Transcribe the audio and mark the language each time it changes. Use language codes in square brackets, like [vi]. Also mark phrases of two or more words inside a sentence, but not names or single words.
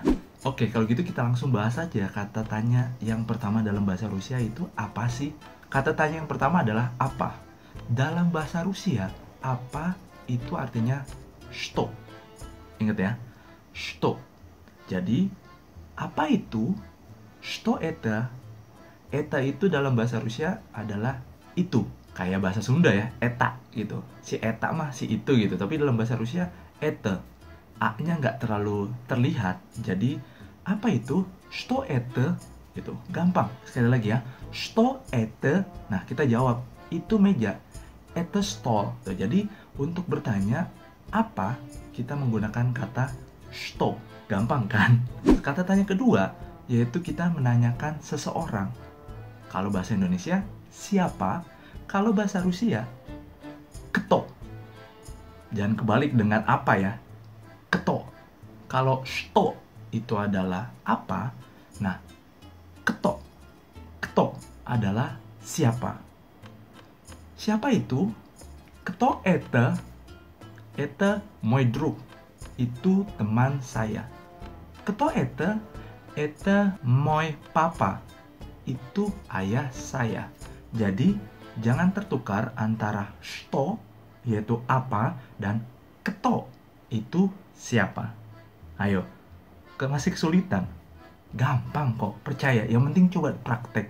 [id] Oke, kalau gitu kita langsung bahas aja kata tanya yang pertama dalam bahasa Rusia itu apa sih? Kata tanya yang pertama adalah apa. Dalam bahasa Rusia, apa itu artinya что. Ingat ya, что. Jadi, apa itu? [ru] Что это? [id] Eta itu dalam bahasa Rusia adalah itu. Kayak bahasa Sunda ya, eta gitu. [su] Si eta mah [id] si itu gitu. Tapi dalam bahasa Rusia, eta. A-nya nggak terlalu terlihat. Jadi, apa itu? [ru] Что это? [id] Gitu. Gampang. Sekali lagi ya. [ru] Что это? [id] Nah, kita jawab. Itu meja. [ru] Это стол. [id] Jadi, untuk bertanya, apa? Kita menggunakan kata что. Gampang kan? Kata tanya kedua, yaitu kita menanyakan seseorang. Kalau bahasa Indonesia, siapa? Kalau bahasa Rusia, кто. Jangan kebalik dengan apa ya. Кто. Kalau что itu adalah apa, nah кто. Кто adalah siapa. Siapa itu? [ru] Кто это? Это мой друг. [id] Itu teman saya. [ru] Кто это? Это мой папа. [id] Itu ayah saya. Jadi, jangan tertukar antara что, yaitu apa, dan кто, itu siapa. Ayo, masih kesulitan? Gampang kok, percaya. Yang penting coba praktek.